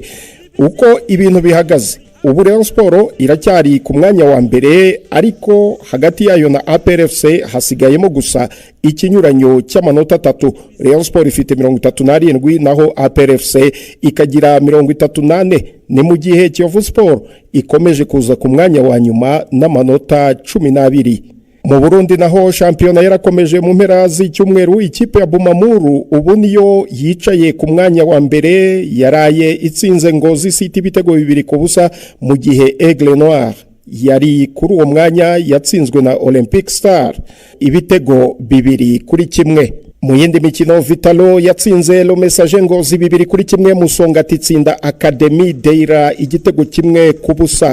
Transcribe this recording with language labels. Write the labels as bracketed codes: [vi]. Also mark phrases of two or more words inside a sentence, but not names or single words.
[rw] Uko ibintu bihagaze ubu Rayon Sport iracyari ku mwanya wa mbere ariko hagati yayo na APRFC hasigayemo gusa ikinyuranyo cy'amanota 3. Rayon Sport ifite 37 naho APRFC ikagira 38. Ni mu gihe Kiyovu Sport ikomeje kuza ku mwanya wa nyuma n'amanota 12. Mu Burundi naho shampiyona yarakomeje mu mpera z'icyumweru. Ikipe ya Bumamuru ubu niyo yicaye ku mwanya wa mbere yaraye itsinze Ngozi City ibitego 2-0 mu gihe Aigle Noir yari kuri uwo mwanya yatsinzwe na Olympic Star ibitego 2-1. mu yindi mikino Vitalo yatsinze Le Messager Ngozi 2-1 Musongati itsinda Academy Deira igitego kimwe ku busa.